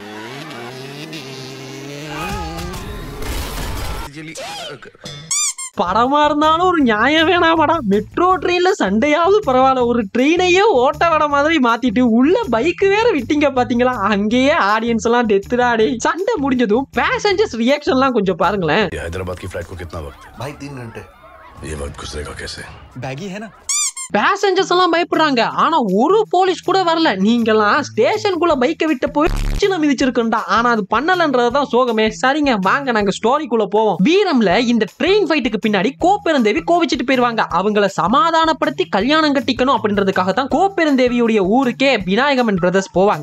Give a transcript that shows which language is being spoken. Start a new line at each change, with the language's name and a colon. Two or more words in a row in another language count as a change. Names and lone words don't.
Tamil: படமா இருந்தாலும் ஒரு நியாயம் வேணாமாடா?
English: metro trainல
Tamil: சண்டையாவது பரவாயில்ல, ஒரு ட்ரெயினையே ஓட்ட வட மாதிரி மாத்திட்டு உள்ள பைக் வேற விட்டீங்க பாத்தீங்களா? அங்கேயே ஆடியன்ஸ் எல்லாம் டெத்துடாடே. சண்டை முடிஞ்சதும்
English: passengers reaction
Tamil: எல்லாம் கொஞ்சம் பாருங்களேன்.
Hindi: हैदराबाद की फ्लाइट को कितना वक्त है? भाई 3 घंटे। ये वक्त गुजरेगा कैसे? बैगी है ना?
Tamil: பேசஞ்சர்ஸ் எல்லாம் பயப்படுறாங்க, ஆனா ஒரு போலீஸ் கூட வரல. நீங்கெல்லாம் ஸ்டேஷனுக்குள்ள பைக்கை விட்டு போய் மிதிச்சிருக்கா, ஆனா அது பண்ணலன்றதுதான் சோகமே. சரிங்க வாங்க நாங்க ஸ்டோரிக்குள்ள போவோம். வீரம்ல இந்த
English: train fightக்கு
Tamil: பின்னாடி கோப்பெருந்தேவி கோவிச்சிட்டு போயிருவாங்க. அவங்கள சமாதானப்படுத்தி கல்யாணம் கட்டிக்கணும் அப்படின்றதுக்காக தான் கோப்பெருந்தேவியுடைய ஊருக்கே விநாயகம் அண்ட் பிரதர்ஸ் போவாங்க.